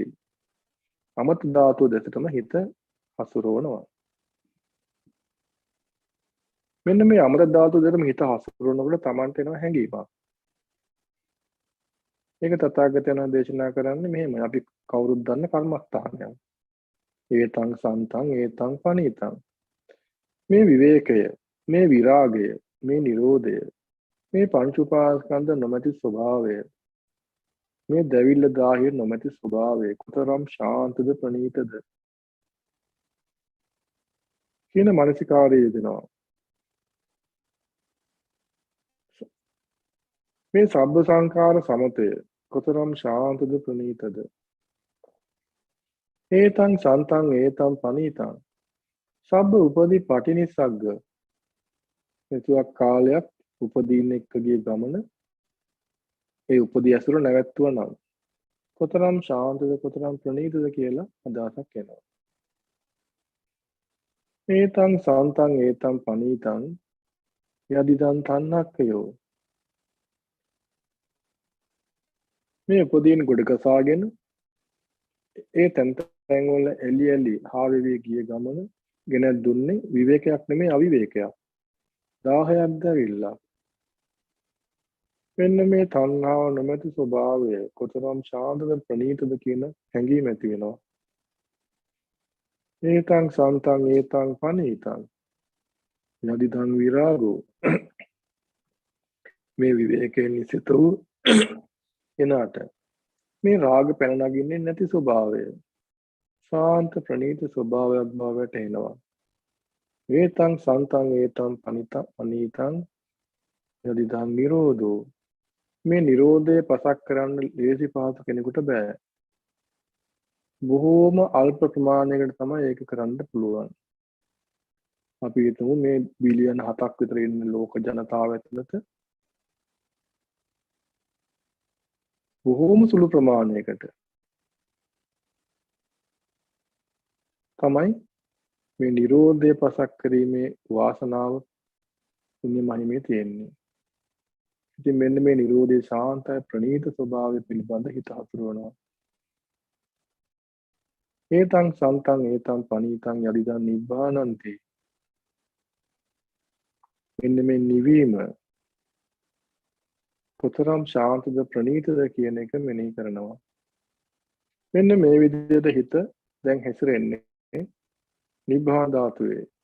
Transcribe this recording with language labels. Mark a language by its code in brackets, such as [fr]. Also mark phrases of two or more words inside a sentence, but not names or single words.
[si] අමත ධාතුව දෙසටම හිත හසුරවනවා. මෙන්න මේ අමත ධාතුව දෙසටම හිත හසුරවනකොට Tamanට එනවා හැඟීමක්. මේක තථාගතයන් දේශනා කරන්නේ මෙහෙමයි. අපි කවුරුත් දන්න කර්මස්ථානයක්. [pi] ඒතං සන්තං ඒතං පනීතං. [si] මේ විවේකය, මේ විරාගය, මේ නිරෝධය, මේ පංච උපාදානස්කන්ධ නොමැති ස්වභාවය, මේ දැවිල්ල දාහිර නොමැති ස්වභාවය කොතරම් ශාන්තද ප්‍රණීතද කියන මානසිකාරය යෙදෙනවා. මේ [pi] සබ්බ සංඛාර [si] සමතය කොතරම් ශාන්තද ප්‍රණීතද. [pi] ඒතං සන්තං ඒතං පනීතං. සබ්බ උපදී පටිනිස්සග්ග. [si] මෙතුවක් කාලයක් උපදීන් එක්ක ගිය ගමන ඒ උපදී ඇසුර නැවැත්තුවා නම් කොතරම් ශාන්තද කොතරම් ප්‍රණීතද කියලා අදහසක් එනවා. [pi] ඒතං සාන්තං ඒතං පනීතං යදිදං තන්නක්කයෝ. [si] මේ උපදීන් ගොඩක සාගෙන ඒ තැන් වල එලි එලි හාවෙවි ගිය ගමන ගෙන දුන්නේ විවේකයක් නෙමෙයි අවිවේකයක්. 1000ක් දැවිලා. මෙන්න මේ තණ්හාව නොමැති ස්වභාවය කොතරම් ශාන්තද ප්‍රණීතද කියන හැඟීම ඇති වෙනවා. [pi] ඒතං සාන්තං ඒතං පනීතං යදිදං විරාගෝ. [si] මේ විවේකයෙන් නිසිත වූ එනාට මේ රාග පැන නගින්නේ නැති ස්වභාවය ශාන්ත ප්‍රණීත ස්වභාවයක් බවට එනවා. [pi] ඒතං සාන්තං ඒතං පනීතං යදිදං නිරෝධෝ. [si] මේ නිරෝධය පසක් කරන්න ලේසි පහසු කෙනෙකුට බෑ. බොහෝම අල්ප ප්‍රමාණයකට තමයි ඒක කරන්න පුළුවන්. අපි හිතමු මේ බිලියන 7ක් විතර ඉන්න ලෝක ජනතාව ඇතුළත බොහෝම සුළු ප්‍රමාණයකට තමයි මේ නිරෝධය පසක් කිරීමේ වාසනාව පුණ්‍ය මහිමේ තියෙන්නේ. ඉතින් මෙන්න මේ නිරෝධයේ ශාන්තය ප්‍රණීත ස්වභාවය පිළිබඳ හිත හසුරවනවා. [pi] ඒතං සන්තං ඒතං පනීතං යදිදං නිබ්බානන්ති. [si] මෙන්න මේ නිවීම කොතරම් ශාන්තද ප්‍රණීතද කියන එක මෙනෙහි කරනවා. මෙන්න මේ විදිහට හිත දැන් හැසිරෙන්නේ නිබ්බාන ධාතුවේ.